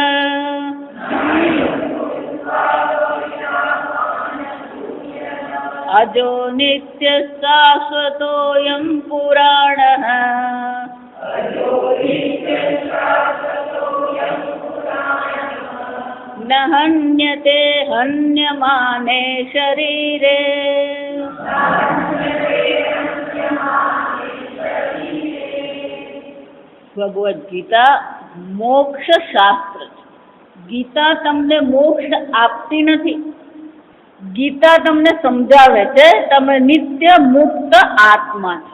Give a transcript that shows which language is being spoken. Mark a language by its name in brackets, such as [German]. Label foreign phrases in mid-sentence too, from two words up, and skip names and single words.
[Sanskrit] अजो नित्यः शाश्वतोऽयं पुराणः न हन्यते हन्यमाने शरीरे। [Gujarati] ભગવદ્ ગીતા મોક્ષ શાસ્ત્ર છે. ગીતા તમને મોક્ષ આપતી નથી. ગીતા તમને સમજાવે છે તમે નિત્ય મુક્ત આત્મા છો.